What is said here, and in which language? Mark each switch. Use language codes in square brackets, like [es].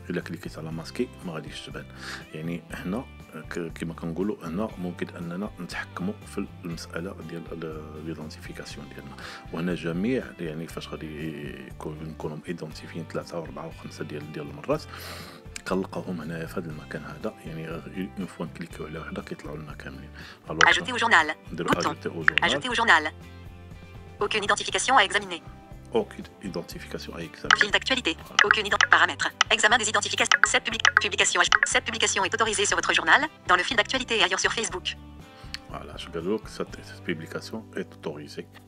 [ar] الا كليكيت على ماسكي ما غاديش تبان يعني هنا كما كنقولوا هنا ممكن اننا نتحكموا في المساله ديال ليدونتيفيكاسيون ديالنا وهنا جميع يعني فاش غادي نكونوا ايدونتيفيين 3 و4 و5 ديال المرات كنلقاوهم هنايا في هذا المكان هذا يعني اون فوا نكليكيو على وحده كيطلعوا لنا كاملين [fr] Ajouter au journal. [ar] نديروا [fr] Bouton. [ar] اجوتي او جورنال [fr] Ajouter au journal. Aucune identification à examiner. [ar] اوكي ايدونتيفيكاسيون اي [fr] Fil [ar] اكزامين [fr] d'actualité. Aucune paramètres. Examen des identifications. Cette publication. Cette publication est autorisée sur votre journal, dans le fil d'actualité et ailleurs sur Facebook. [ar] فوالا اش قالوا لك [fr] cette publication est autorisée